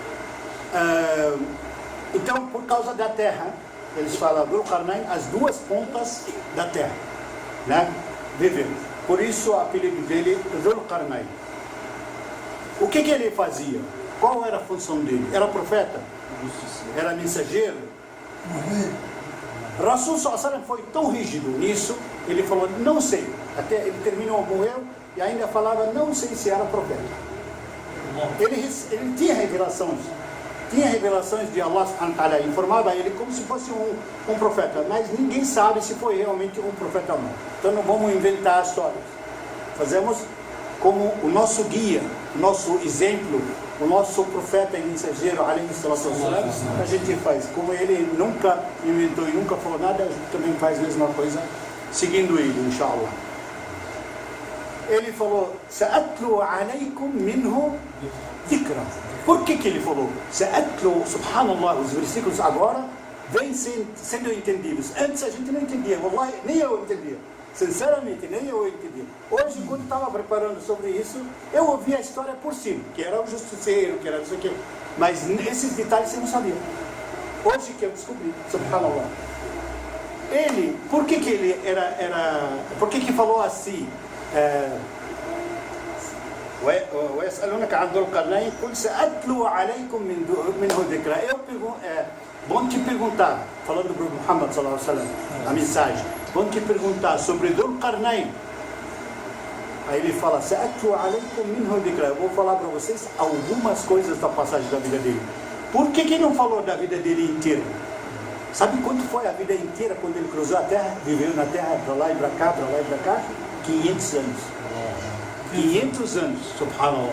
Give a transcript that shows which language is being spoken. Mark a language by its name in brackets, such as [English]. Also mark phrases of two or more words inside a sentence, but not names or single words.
[Portuguese] Então, por causa da terra, eles falam Dhul Qarnayn, as 2 pontas da terra. Né? Viveu. Por isso o apelido dele é Dhul Qarnayn. O que ele fazia? Qual era a função dele? Era profeta? Era mensageiro? [Arabic] رسول صلى الله عليه وسلم [Portuguese] foi tão rígido nisso, ele falou, não sei. Até ele terminou, morreu, e ainda falava, não sei se era profeta. Ele tinha revelações. Tinha revelações de Allah [Arabic] سبحانه وتعالى, [Portuguese] informava ele como se fosse um profeta, mas ninguém sabe se foi realmente um profeta ou não. Então não vamos inventar histórias. Fazemos como o nosso guia, o nosso exemplo, o nosso profeta e mensageiro, [Arabic] عليه الصلاة والسلام, [Portuguese] a gente faz. Como ele nunca inventou e nunca falou nada, a gente também faz a mesma coisa, seguindo ele, inshallah. Ele falou, [Arabic] سأتلو عليكم منه ذكرا. [Portuguese] Por que ele falou? Sa'atlu, subhanallah, os versículos agora vêm sendo entendidos. Antes a gente não entendia, wallahi, nem eu entendia. Sinceramente, nem eu entendi. Hoje, quando estava preparando sobre isso, eu ouvi a história por cima, que era o justiceiro, que era não sei o quê. Mas esses detalhes eu não sabia. Hoje que eu descobri, subhanallah. Ele, por que ele por que falou assim? [Arabic] ويسألونك عن ذو القرنين قل سأتلو عليكم منه ذكرى. [Portuguese] Vão te perguntar, falando para Muhammad [Arabic] صلى الله عليه وسلم, [Portuguese] a mensagem, vão te perguntar sobre Dhul Qarnayn. Aí ele fala, [Arabic] سأتلو عليكم منه ذكرا. [Portuguese] Eu vou falar para vocês algumas coisas da passagem da vida dele. Por que não falou da vida dele inteira? Sabe quanto foi a vida inteira quando ele cruzou a terra? Viveu na terra, para lá e para cá, para lá e para cá? 500 anos. 500 anos, subhanallah.